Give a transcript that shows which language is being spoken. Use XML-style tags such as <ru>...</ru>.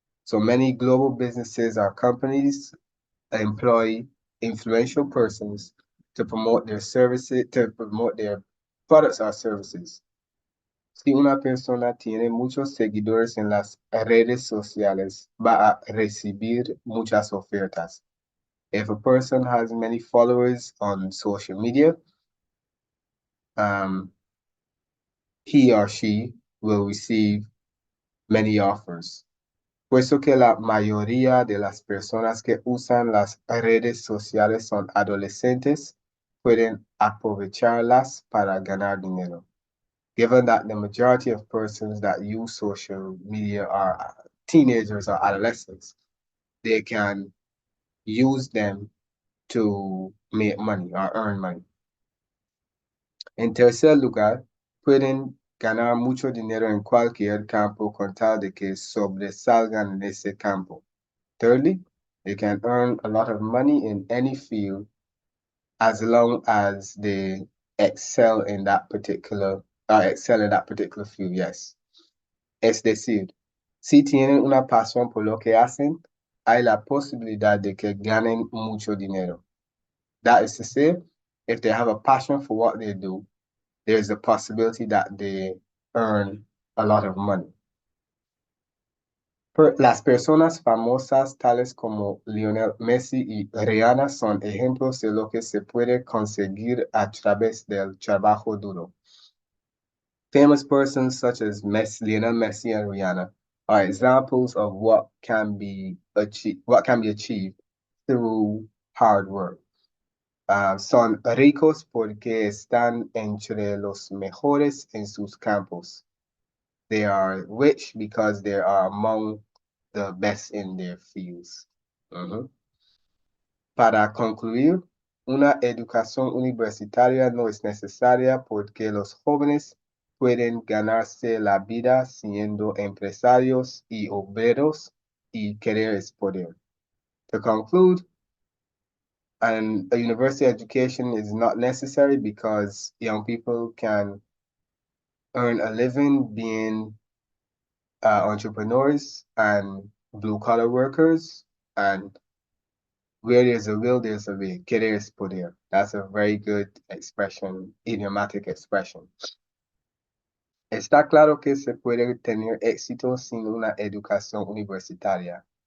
<en>So many global businesses or companies employ influential persons to promote their services, to promote their products or services.</en> <es>Si una persona tiene muchos seguidores en las redes sociales, va a recibir muchas ofertas.</es> <en>If a person has many followers on social media, he or she will receive many offers.</en> <es>Puesto que la mayoría de las personas que usan las redes sociales son adolescentes, pueden aprovecharlas para ganar dinero.</es> <en>Given that the majority of persons that use social media are teenagers or adolescents, they can use them to make money or earn money.</en> <es>En tercer lugar, pueden ganar mucho dinero en cualquier campo con tal de que sobresalgan en ese campo.</es> <en>Thirdly, they can earn a lot of money in any field as long as they excel in that particular field, yes.</en> <es>Es decir, si tienen una pasión por lo que hacen, hay la posibilidad de que ganen mucho dinero.</es> <en>That is to say, if they have a passion for what they do, there's a possibility that they earn a lot of money.</en> <es>Las personas famosas tales como Lionel Messi y Rihanna son ejemplos de lo que se puede conseguir a través del trabajo duro.</es> <en>Famous persons such as Lionel Messi and Rihanna are examples of what can be achieved through hard work.</en> <es>Son ricos porque están entre los mejores en sus campos.</es> <en>They are rich because they are among the best in their fields.</en> <es>Para concluir, una educación universitaria no es necesaria porque los jóvenes pueden ganarse la vida siendo empresarios y obreros, y querer es poder.</es> <en>To conclude, a university education is not necessary because young people can earn a living being entrepreneurs and blue-collar workers, and where there's a will, there's a way.</en> <es>Querer es poder.</es> <en>That's a very good expression, idiomatic expression.</en> <es>Está claro que se puede tener éxito sin una educación universitaria.</es>